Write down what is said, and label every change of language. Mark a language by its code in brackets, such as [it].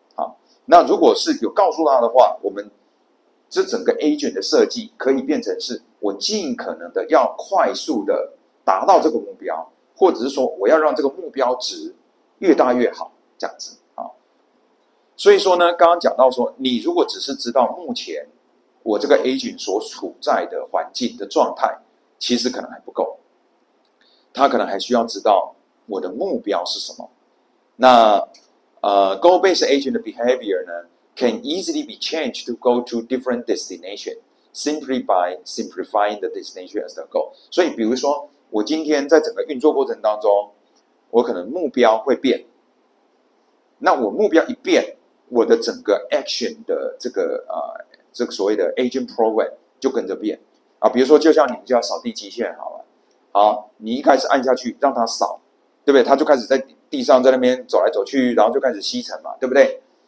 [zh] 好，那如果是有告诉他的话，我们这整个 agent 的设计可以变成是我尽可能的要快速的达到这个目标，或者是说我要让这个目标值越大越好，这样子。所以说呢，刚刚讲到说，你如果只是知道目前我这个 agent 所处在的环境的状态，其实可能还不够，他可能还需要知道我的目标是什么。 [en] 那goal-based agent 的 behavior 呢 can easily be changed to go to different destination simply by simplifying the destination as the goal。 [zh] 所以比如说我今天在整个运作过程当中，我可能目标会变，那我目标一变，我的整个 action 的这个所谓的 agent program 就跟着变啊。比如说就像你们家扫地机器人好了，好，你一开始按下去让它扫，对不对？它就开始在地上在那边走来走去，然后就开始吸尘嘛，对不对？